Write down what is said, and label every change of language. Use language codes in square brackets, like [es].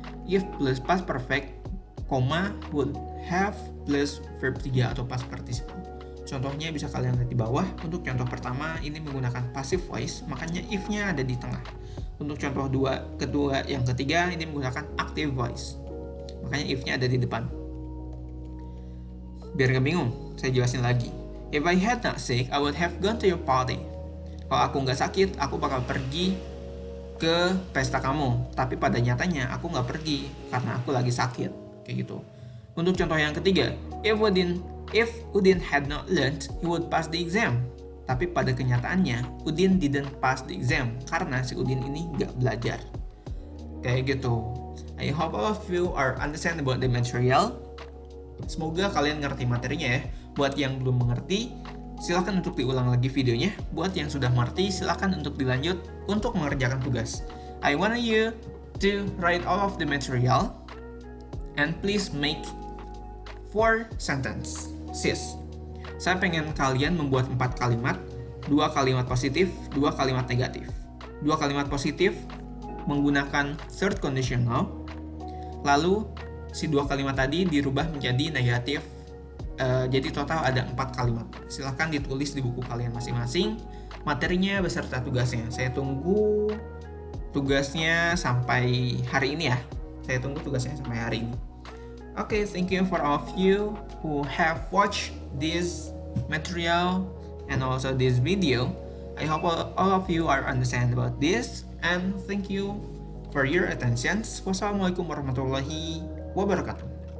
[en] If plus past perfect, would have plus verb 3 [id] atau [en] past participle. [id] Contohnya bisa kalian lihat di bawah. Untuk contoh pertama ini menggunakan passive voice, makanya if-nya ada di tengah. Untuk contoh kedua yang ketiga ini menggunakan active voice, makanya if-nya ada di depan. Biar gak bingung, saya jelasin lagi. [en] If I had not sick, I would have gone to your party. [id] Kalau aku nggak sakit, aku bakal pergi ke pesta kamu. Tapi pada nyatanya aku nggak pergi karena aku lagi sakit. Kayak gitu. Untuk contoh yang ketiga, [en] if Udin had not learned, he would pass the exam. [id] Tapi pada kenyataannya, [en] Udin didn't pass the exam [id] karena si Udin ini nggak belajar. Kayak gitu. [en] I hope all of you are understand about the material. [id] Semoga kalian ngerti materinya ya. Buat yang belum mengerti, silahkan untuk diulang lagi videonya. Buat yang sudah mengerti, silahkan untuk dilanjut untuk mengerjakan tugas. I want you to write all of the material and please make 4 sentences. Saya pengen kalian membuat 4 kalimat, 2 kalimat positif, 2 kalimat negatif. 2 kalimat positif menggunakan third conditional, lalu si 2 kalimat tadi dirubah menjadi negatif, jadi total ada 4 kalimat. Silahkan ditulis di buku kalian masing-masing, materinya beserta tugasnya. Saya tunggu tugasnya sampai hari ini ya. Saya tunggu tugasnya sampai hari ini. [en] Okay, thank you for all of you who have watched this material and also this video. I hope all of you are understand about this, and thank you for your attention. [ar] Wassalamualaikum warahmatullahi wabarakatuh.